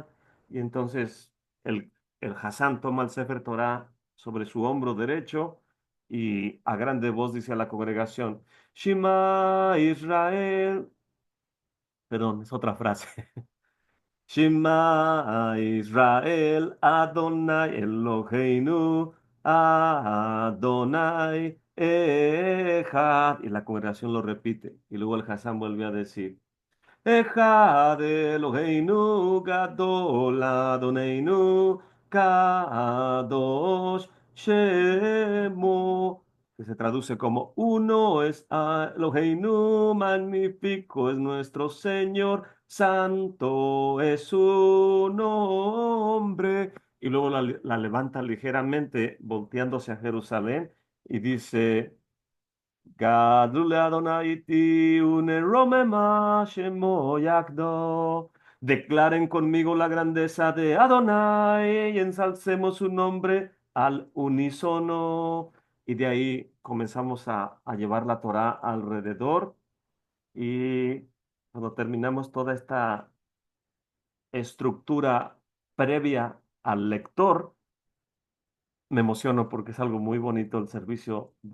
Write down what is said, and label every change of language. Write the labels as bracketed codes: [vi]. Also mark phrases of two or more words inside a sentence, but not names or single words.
[es] Y entonces el Hassan toma el Sefer Torah sobre su hombro derecho y a grande voz dice a la congregación, [he] שמע ישראל, [es] perdón, es otra frase. [he] שמע ישראל, אדוני אלוהינו, אדוני אחד. [es] Y la congregación lo repite. Y luego el Hassan vuelve a decir, [he] אחד אלוהינו גדול אדוננו קדוש שמו, [es] que se traduce como uno es Eloheinu, magnífico es nuestro Señor, santo es su nombre. Y luego la levanta ligeramente, volteándose a Jerusalén, y dice, [he] גדלו אדוני אתי ונרוממה שמו יחדו. [es] Declaren conmigo la grandeza de Adonai y ensalcemos su nombre al unísono. Y de ahí comenzamos a llevar la Torá alrededor. Y cuando terminamos toda esta estructura previa al lector, me emociono porque es algo muy bonito el servicio